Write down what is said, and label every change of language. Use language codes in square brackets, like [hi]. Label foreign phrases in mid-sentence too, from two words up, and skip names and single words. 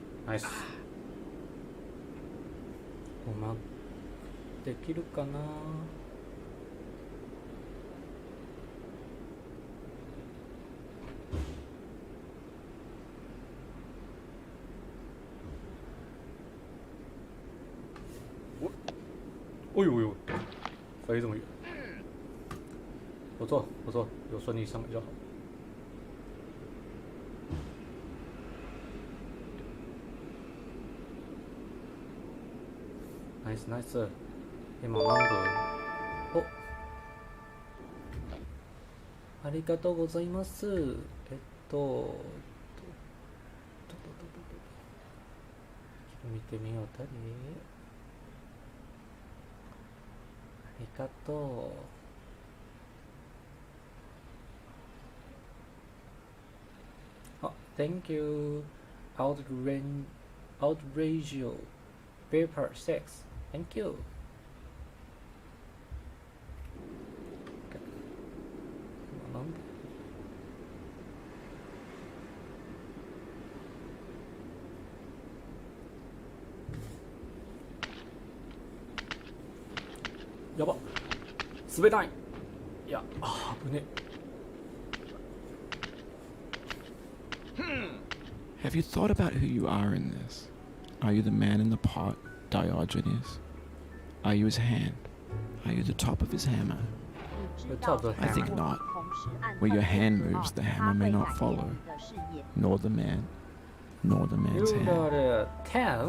[ja] ナイス。おまできるかな。 [zh] 哦呦呦，飞这么远，不错不错，有顺利上就好。 [ja] ナイスナイス。今何分？お、ありがとうございます。見てみよう。誰？ありがとう。 [en] あ、Thank you. Outrageous paper 6. Thank you. [ja] なんで？やばっ、滑らない。いや、危ね。 [en] Have you thought about who you are in this? Are you the man in the pot, Diogenes? Are you his hand? Are you the top of his hammer? I think not. Where your hand moves, the hammer may not follow, nor the man, nor the man's hand.